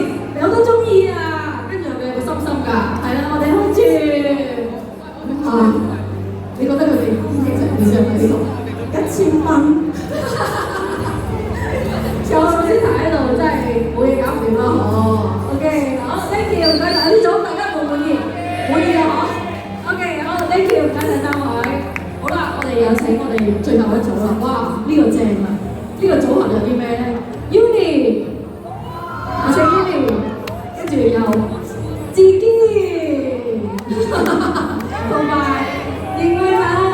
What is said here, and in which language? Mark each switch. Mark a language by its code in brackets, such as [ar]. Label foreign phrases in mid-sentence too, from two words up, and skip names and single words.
[yue] 我都中意啊！跟住係咪有個心心㗎？係啦，我哋 hold 住。你覺得佢哋其實點樣喺呢度？1000蚊。有老師睇喺度，真係冇嘢搞唔掂啦，嗬。OK， 好 ， [en] thank you， [yue] 唔該晒呢組，大家滿唔滿意？滿意啊，嗬。OK， 好 ， [en] thank you， [yue] 唔該晒三位。好啦，我哋有請我哋最後一組啦。哇，呢個正啊！呢個組合有啲咩咧 ？Uni， 我請 Uni， 跟住有自己，同埋葉慧敏。